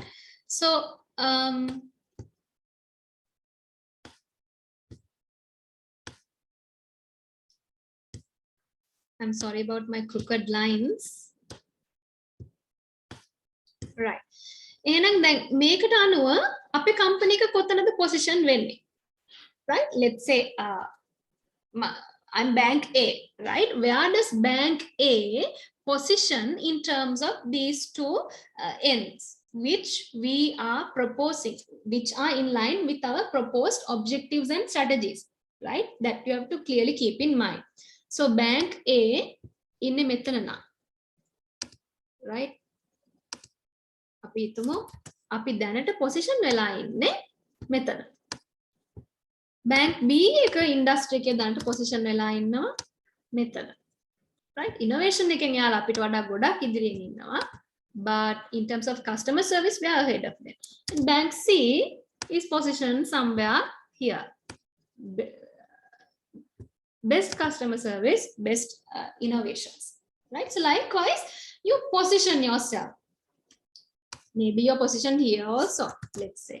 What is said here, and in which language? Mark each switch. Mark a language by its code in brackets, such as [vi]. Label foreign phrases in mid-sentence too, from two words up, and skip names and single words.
[en] So I'm sorry about my crooked lines. Right. [si] එහෙනම් දැන් මේකට අනුව අපේ කම්පැනි එක කොතනද පොසිෂන් වෙන්නේ? [en] Right? Let's say I'm bank A, right? Where does bank A position in terms of these two ends which we are proposing, which are in line with our proposed objectives and strategies, right? That you have to clearly keep in mind. [si] So bank A ඉන්නේ මෙතන නා, right? අපි හිතමු අපි දැනට position වෙලා ඉන්නේ මෙතන. bank B එක industry එකේ දැනට position වෙලා ඉන්නවා මෙතන. Right? Innovation එකෙන් යාලා අපිට වඩා ගොඩක් ඉදිරියෙන් ඉන්නවා. [en] But in terms of customer service, we are ahead of them. And bank C is positioned somewhere here. Best customer service, best innovations, right? So likewise, you position yourself. Maybe you're positioned here also, let's say.